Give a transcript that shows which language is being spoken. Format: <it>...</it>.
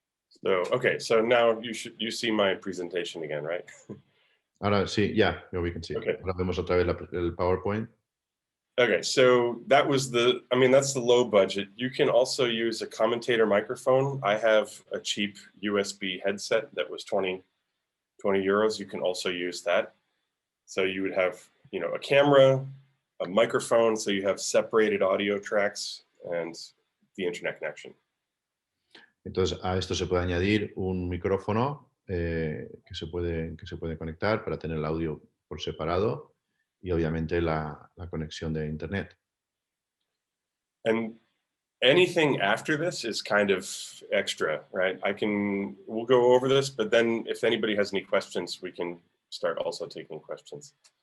<en>So, okay, so now you see my presentation again, right?</en> <es>Ahora sí,</es> <en>yeah, we can see. Okay.</en> <es>Ahora vemos otra vez el PowerPoint.</es> <en>Okay, so that's the low budget. You can also use a commentator microphone. I have a cheap USB headset that was 20 euros. You can also use that. So you would have, a camera, a microphone, so you have separated audio tracks and the internet connection.</en> <es>Entonces a esto se puede añadir un micrófono que se puede conectar para tener el audio por separado y obviamente la conexión de internet.</es> <en>And anything after this is kind of extra, right? We'll go over this, but then if anybody has any questions, we can start also taking questions.</en>